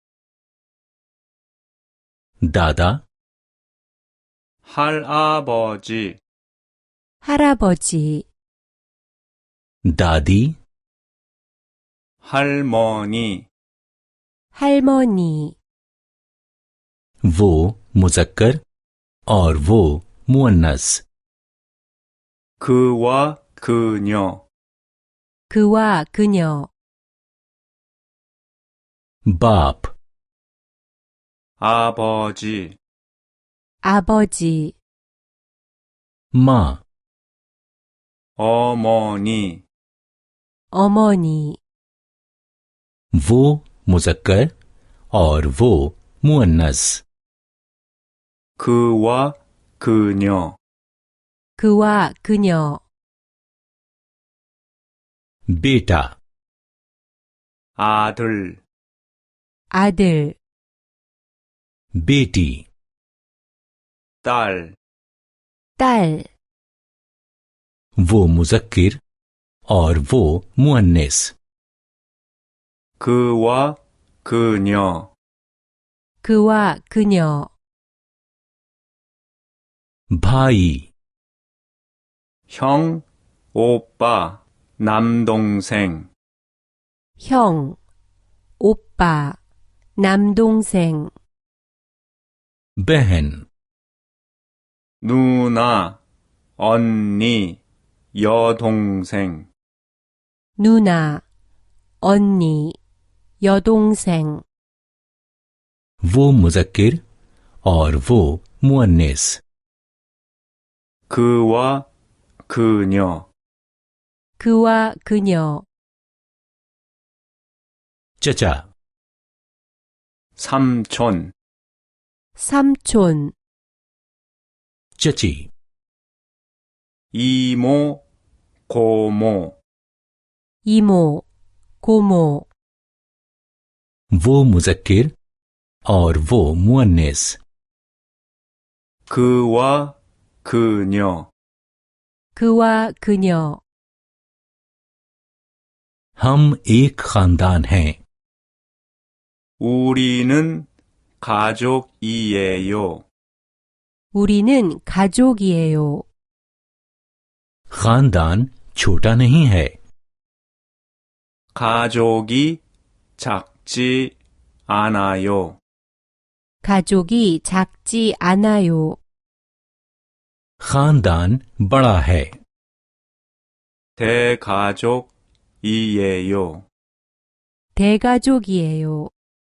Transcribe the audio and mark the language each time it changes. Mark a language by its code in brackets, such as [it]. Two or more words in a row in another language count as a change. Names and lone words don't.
[ur] दादा [ko] 할아버지, 할아버지, [ur] दादी [ko] 할머니, 할머니, [ur] وہ مذکر اور وہ مؤنث [ko] 그와 그녀, 그와 그녀, [ur] बाप [ko] 아버지, 아버지, [ur] माँ [ko] 어머니, 어머니, [ur] وہ مذکر اور وہ مؤنث [ko] 그와 그녀, 그와 그녀, [ur] बेटा [ko] 아들, 아들, [ur] बेटी [ko] 딸, 딸, [ur] وہ مذکر اور وہ مؤنث [ko] 그와 그녀, 그와 그녀, [ur] भाई [ko] 형, 오빠, 남동생, 형, 오빠, 남동생, [ur] बहन [ko] 누나, 언니, 여동생, 누나, 언니, 여동생, [ur] وہ مذکر اور وہ مؤنث [ko] 그와 그녀, 그와 그녀, [ur] चचा [ko] 삼촌, 삼촌, [ur] चची [ko] 이모, 고모, 이모, 고모, [ur] وہ مذکر اور وہ مؤنث [ko] 그와 그녀, 그와 그녀, [ur] ہم ایک خاندان ہیں [ko] 우리는 가족이에요. 우리는 가족이에요. [ur] خاندان چھوٹا نہیں ہے [ko] 가족이 작지 않아요. 가족이 작지 않아요. [ur] خاندان بڑا ہے [ko] 대가족이에요. 대가족이에요.